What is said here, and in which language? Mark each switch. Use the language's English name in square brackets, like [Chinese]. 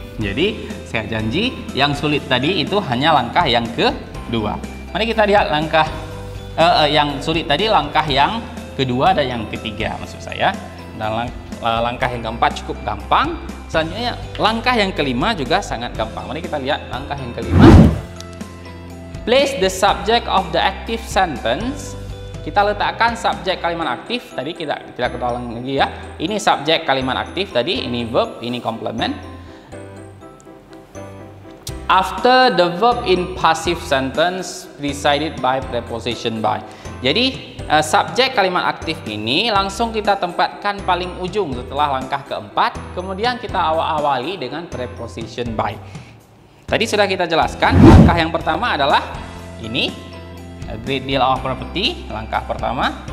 [Indonesian] Jadi saya janji yang sulit tadi itu hanya langkah yang kedua. Mari kita lihat langkah yang sulit tadi, langkah yang kedua dan yang ketiga maksud saya. Dan langkah yang keempat cukup gampang. Selanjutnya langkah yang kelima juga sangat gampang. Mari kita lihat langkah yang kelima. [English] Place the subject of the active sentence. [Indonesian] Kita letakkan subjek kalimat aktif tadi, kita ulang lagi ya. Ini subjek kalimat aktif tadi, ini verb, ini complement. [English] after the verb in passive sentence preceded by preposition by. [Indonesian] Jadi subjek kalimat aktif ini langsung kita tempatkan paling ujung setelah langkah keempat, kemudian kita awali dengan preposition by. Tadi sudah kita jelaskan, langkah yang pertama adalah ini, [English] a great deal of property, [Indonesian] langkah pertama.